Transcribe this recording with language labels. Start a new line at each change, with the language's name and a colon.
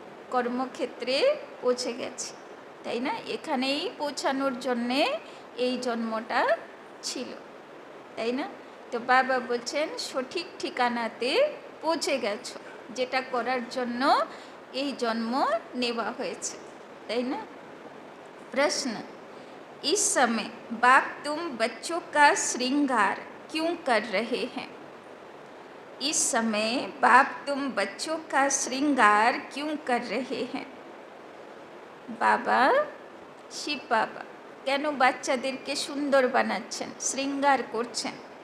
Bangla: কর্মক্ষেত্রে পৌঁছে গেছে, তাই না? এখানেই পৌঁছানোর জন্যে এই জন্মটা ছিল, তাই না? তো বাবা বলছেন, সঠিক ঠিকানাতে পৌঁছে গেছো, যেটা করার জন্য এই জন্ম নেওয়া হয়েছে, তাই না?
Hindi: प्रश्न, इस समय बाप तुम बच्चों का श्रृंगार क्यों कर रहे हैं? इस समय बाप तुम बच्चों का श्रृंगार क्यों कर रहे हैं?
Bangla: बाबा, शिव बाबा কেন বাচ্চাদেরকে সুন্দর বানাচ্ছেন, শ্রৃঙ্গার করছেন?